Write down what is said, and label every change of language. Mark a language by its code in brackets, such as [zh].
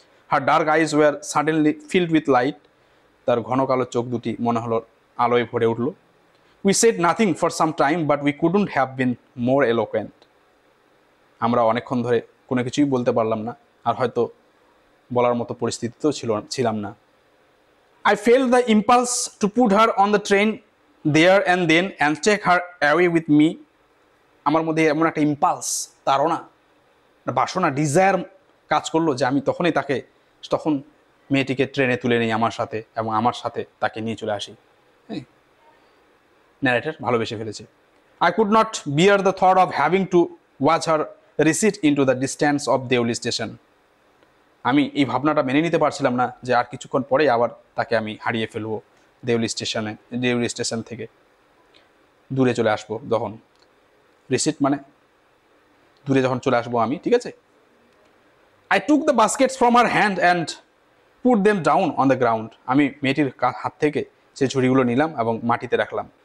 [en] her dark eyes were suddenly filled with light, [bn] তার ঘন কালো চোখ দুটি মনে হলো আলোয় ভরে উঠল। [en] we said nothing for some time but we couldn't have been more eloquent, [bn] আমরা অনেকক্ষণ ধরে কোনো কিছুই বলতে পারলাম না, আর হয়তো বলার মতো পরিস্থিতিতেও ছিলাম না। [en] I felt the impulse to put her on the train there and then and take her away with me. [bn] আমার মধ্যে এমন একটা ইম্পালস, তাড়না, বাসনা, ডিজায়ার কাজ করলো যে আমি তখন মেয়েটিকে ট্রেনে তুলে নিই আমার সাথে এবং আমার সাথে তাকে নিয়ে চলে আসি। হ্যাঁ, ন্যারেটর ভালোবেসে ফেলেছে। [en] I could not bear the thought of having to watch her recede into the distance of Deoli station. [bn] আমি এই ভাবনাটা মেনে নিতে পারছিলাম না যে আর কিছুক্ষণ পরেই আবার তাকে আমি হারিয়ে ফেলবো দেউলি স্টেশন থেকে দূরে চলে আসবো, যখন রিসিট মানে দূরে যখন চলে আসবো আমি, ঠিক আছে। [en] I took the baskets from her hand and put them down on the ground, [bn] আমি মেয়েটির হাত থেকে সেই ঝুড়িগুলো নিলাম এবং মাটিতে রাখলাম।